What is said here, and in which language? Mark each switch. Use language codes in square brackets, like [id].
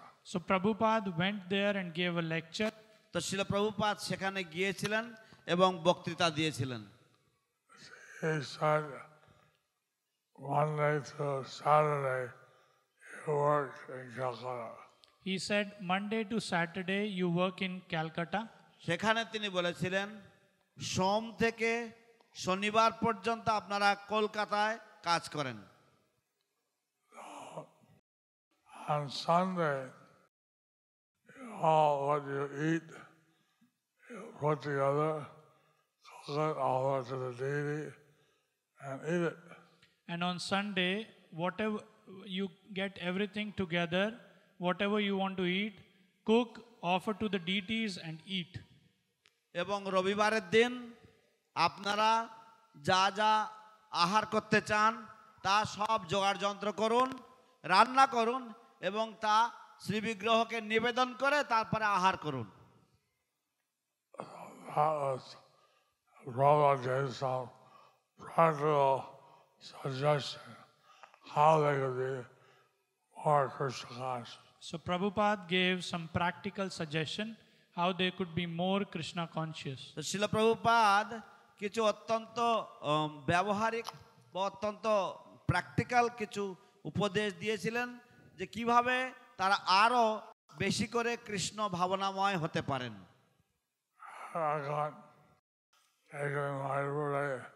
[en] So Prabhupada went there and gave a lecture. [bn] তো শিল প্রভুপাদ সেখানে গিয়েছিলেন এবং বক্তৃতা দিয়েছিলেন। [en] He said, Monday to Saturday you work in Calcutta. He said, Monday to Saturday you work in Calcutta. [bn] সেখানে তিনি বলেছিলেন সোম থেকে শনিবার পর্যন্ত আপনারা কলকাতায় কাজ করেন। [en] On Sunday, all what you eat, you put together, cook it all to the deity, and eat it. And on Sunday, whatever you get everything together, whatever you want to eat, cook, offer to the deities and eat. [bn] এবং রবিবারের দিন আপনারা যা যা আহার করতে চান তা সব জোগাড় যন্ত্র করুন, রান্না করুন এবং তা শ্রীবিগ্রহকে নিবেদন করে তারপরে আহার করুন। [en] Brother gave some practical suggestion how they could be more Krishna conscious. So Prabhupada gave some practical suggestion how they could be more Krishna conscious. [bn] তো শিল প্রভুপাদ কিছু অত্যন্ত ব্যবহারিক বা অত্যন্ত প্র্যাকটিক্যাল কিছু উপদেশ দিয়েছিলেন যে কিভাবে তারা আরো বেশি করে কৃষ্ণ ভাবনাময় হতে পারেন। [en] I got taken my birthday.